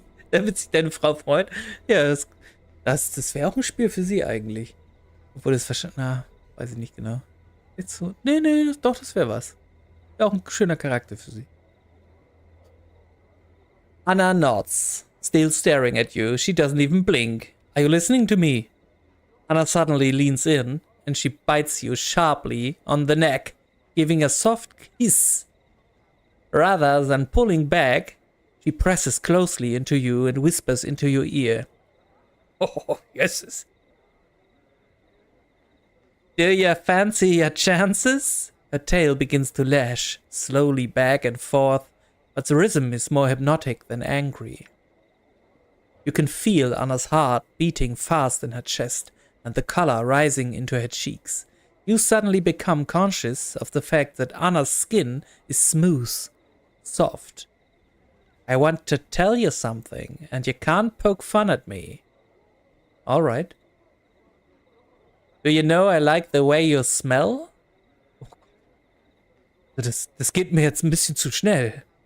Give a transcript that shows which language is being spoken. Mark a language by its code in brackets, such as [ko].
[de] Damit sich deine Frau freut. Ja, das wäre auch ein Spiel für sie eigentlich. Obwohl das verstanden... Na, weiß ich nicht genau. Jetzt so... Nee, doch, das wäre was. Wäre auch ein schöner Charakter für sie. [en] Anna nods, still staring at you. She doesn't even blink. Are you listening to me? Anna suddenly leans in and she bites you sharply on the neck, giving a soft kiss. Rather than pulling back, she presses closely into you and whispers into your ear. Oh, yes. Do you fancy your chances? Her tail begins to lash, slowly back and forth, but the rhythm is more hypnotic than angry. You can feel Anna's heart beating fast in her chest and the color rising into her cheeks. You suddenly become conscious of the fact that Anna's skin is smooth, soft. I want to tell you something, and you can't poke fun at me. All right. Do you know I like the way you smell? [de] Das geht mir jetzt ein bisschen zu schnell.